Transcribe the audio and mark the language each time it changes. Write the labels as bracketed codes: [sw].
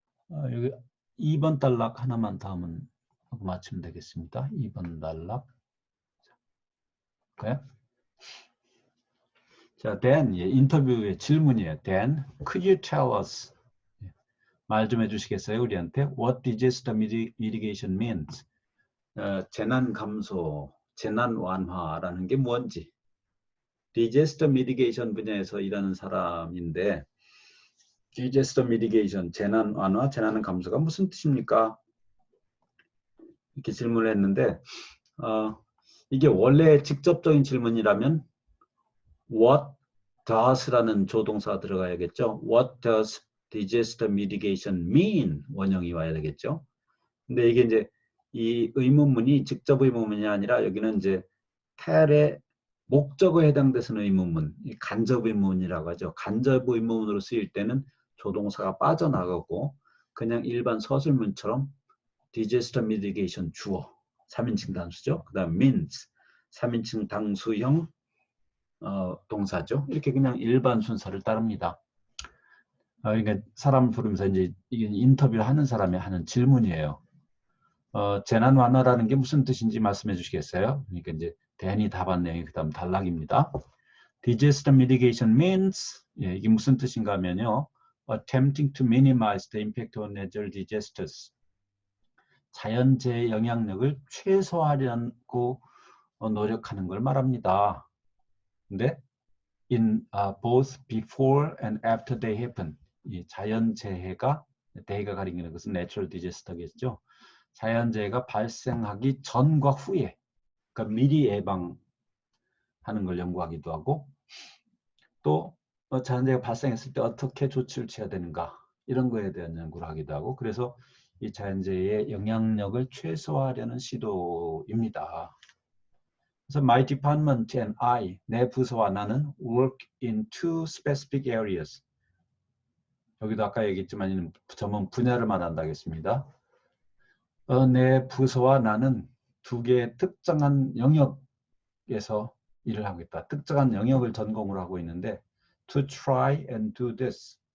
[ko] 여기 2번 단락 하나만 더 하면 하고 맞추면 되겠습니다. 2번 단락. okay. 자, Dan, 예, 인터뷰의 질문이에요. [en] Dan, could you tell us? [ko] 말 좀 해주시겠어요, 우리한테? [en] What disaster mitigation means? [ko] 재난 감소, 재난 완화라는 게 뭔지. disaster mitigation 분야에서 일하는 사람인데, disaster mitigation, 재난 완화, 재난 감소가 무슨 뜻입니까? 이렇게 질문을 했는데, 이게 원래 직접적인 질문이라면 what does라는 조동사가 들어가야겠죠. [en] What does disaster mitigation mean? [ko] 원형이 와야 되겠죠. 근데 이게 이제 이 의문문이 직접 의문문이 아니라 여기는 이제 tell의 목적어에 해당돼서는 의문문, 간접 의문문이라고 하죠. 간접 의문문으로 쓰일 때는 조동사가 빠져나가고 그냥 일반 서술문처럼 disaster mitigation 주어, 3인칭 단수죠. 그 다음 means, 3인칭 당수형 동사죠. 이렇게 그냥 일반 순서를 따릅니다. 그러니까 사람을 부르면서 이제 이게 인터뷰를 하는 사람이 하는 질문이에요. 재난 완화라는 게 무슨 뜻인지 말씀해 주시겠어요? 그러니까 이제 대안이 답한 내용이 그다음 단락입니다. [en] Disaster mitigation means [ko] 이게 무슨 뜻인가 하면요. [en] Attempting to minimize the impact of natural disasters. [ko] 자연재해 영향력을 최소화하려고 노력하는 걸 말합니다. 근데 [en] in both before and after they happen. [ko] 이 자연재해가 대해가 가리키는 것은 natural disaster겠죠. 자연재해가 발생하기 전과 후에, 그러니까 미리 예방하는 걸 연구하기도 하고, 또 자연재해가 발생했을 때 어떻게 조치를 취해야 되는가 이런 거에 대한 연구를 하기도 하고, 그래서 이 자연재해의 영향력을 최소화하려는 시도입니다. 그래서 [en] my department and I, [ko] 내 부서와 나는 [en] work in two specific areas. [ko] 여기도 아까 얘기했지만 전문 분야를 말한다겠습니다. 내 부서와 나는 두 개의 특정한 영역에서 일을 하고 있다. 특정한 영역을 전공으로 하고 있는데 [en] to try and do this.